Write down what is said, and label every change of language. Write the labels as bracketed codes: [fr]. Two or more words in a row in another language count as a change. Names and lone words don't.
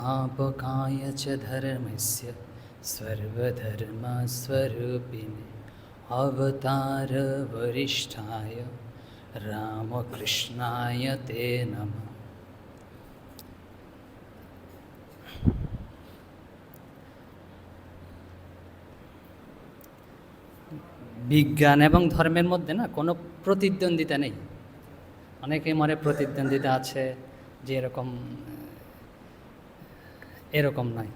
[sa] आपकाय च धर्मस्य सर्वधर्मस्वरूपिणे अवतार वरिष्ठाय रामकृष्णाय ते नमः। [bn] বিজ্ঞান এবং ধর্মের মধ্যে না কোনো প্রতিদ্বন্দ্বিতা নেই। অনেকেই মনে প্রতিদ্বন্দ্বিতা আছে যে এরকম নয়।